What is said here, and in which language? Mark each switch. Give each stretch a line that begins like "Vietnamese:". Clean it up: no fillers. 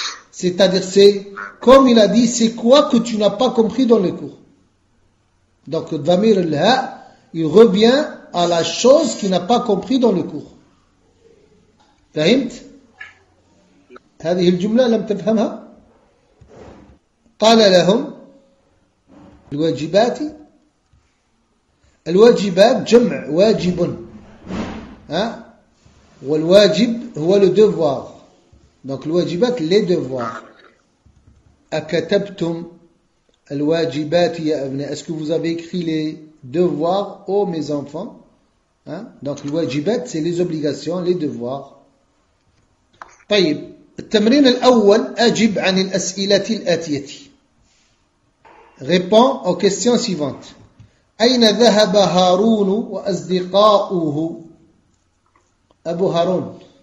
French: C'est-à-dire, c'est comme il a dit, c'est quoi que tu n'as pas compris dans le cours. Donc, « dhamir al-ha » il revient à la chose qu'il n'a pas compris dans le cours.
Arabic: Fahimt ? هذه الجملة لم تفهمها؟ قال لهم الواجبات. الواجبات جمع واجب، ها؟ والواجب هو
French: لو ديفوار،
Arabic: دونك الواجبات
French: لي ديفوار.
Arabic: أكتبتم الواجبات يا أبناء؟
French: Est-ce que vous avez écrit les devoirs aux mes enfants؟
Arabic: ها؟ دونك الواجبات
French: c'est les obligations, les devoirs.
Arabic: طيب التمرين الأول أجب عن الأسئلة الآتية.
French: Réponds aux questions suivantes.
Arabic: أين ذهب هارون وأصدقاؤه؟ أبو هارون.